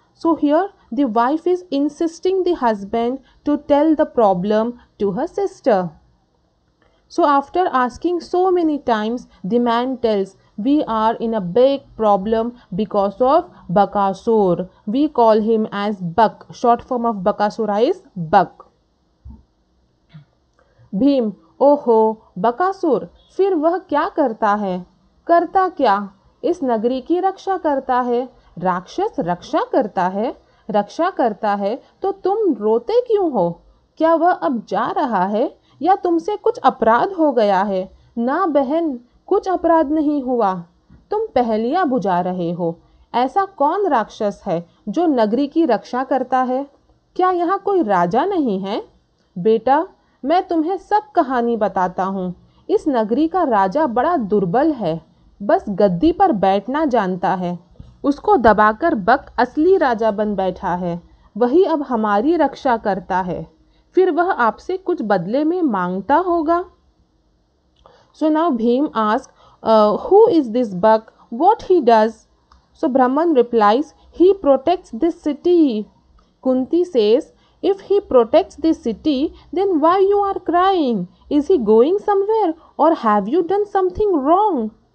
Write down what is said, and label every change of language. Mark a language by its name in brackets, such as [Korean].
[English] So here the wife is insisting the husband to tell the problem to her sister. So after asking so many times, the man tells, we are in a big problem because of Bakasur. We call him as Bak. Short form of Bakasura is Bak. [Hindi] Bhim, ओहो बकासुर, फिर वह क्या करता है? करता क्या? इस नगरी की रक्षा करता है। राक्षस रक्षा करता है? रक्षा करता है तो तुम रोते क्यों हो? क्या वह अब जा रहा है या तुमसे कुछ अपराध हो गया है? ना बहन, कुछ अपराध नहीं हुआ। तुम पहेलियां बुझा रहे हो। ऐसा कौन राक्षस है जो नगरी की रक्षा करता है? क्या यहाँ कोई राजा नहीं है? बेटा, मैं तुम्हें सब कहानी बताता हूँ। इस नगरी का राजा बड़ा दुर्बल है, बस गद्दी पर बैठना जानता है। उसको दबाकर बक असली राजा बन बैठा है। वही अब हमारी रक्षा करता है। फिर वह आपसे कुछ बदले में मांगता होगा। [English] So now Bhim asks, who is this Bak? What he does? So Brahman replies, he protects this city. Kunti says, if he protects this city, then why you are crying? Is he going somewhere or have you done something wrong?